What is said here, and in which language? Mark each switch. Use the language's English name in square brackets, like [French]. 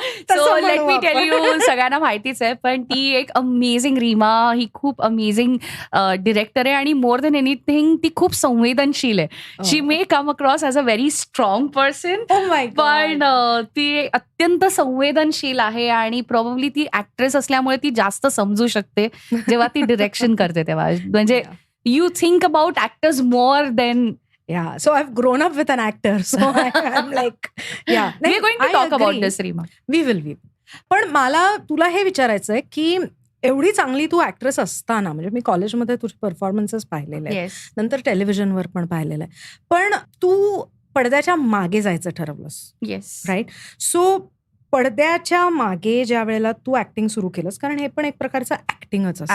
[English] so let me tell you, [Marathi] सगळ्यांना माहितीच आहे, पण ती एक अमेझिंग रीमा ही खूप अमेझिंग डिरेक्टर आहे आणि [English] more than anything [Marathi] ती खूप संवेदनशील आहे. [English] she may come across as a very strong person, [Marathi] पण ती अत्यंत संवेदनशील आहे आणि प्रॉब्ली ती ऍक्ट्रेस असल्यामुळे ती जास्त समजू शकते जेव्हा ती डिरेक्शन करते तेव्हा. [English] म्हणजे you think about actors more than. Yeah, so I've grown up with an actor, so I'm like, yeah. We're going to talk about this, Reema. We will. [Marathi] पण मला तुला हे विचारायचंय की एवढी चांगली तू ऍक्ट्रेस असताना, म्हणजे मी कॉलेजमध्ये तुझे परफॉर्मन्सेस पाहिलेले आहेत, नंतर टेलिव्हिजनवर पण पाहिलेलं आहे, पण तू पडद्याच्या मागे जायचं ठरवलंस. [English] Yes. Right. [Marathi] सो पडद्याच्या मागे ज्या वेळेला तू ऍक्टिंग सुरू केलंस, कारण हे पण एक प्रकारचं ऍक्टिंगच असतं.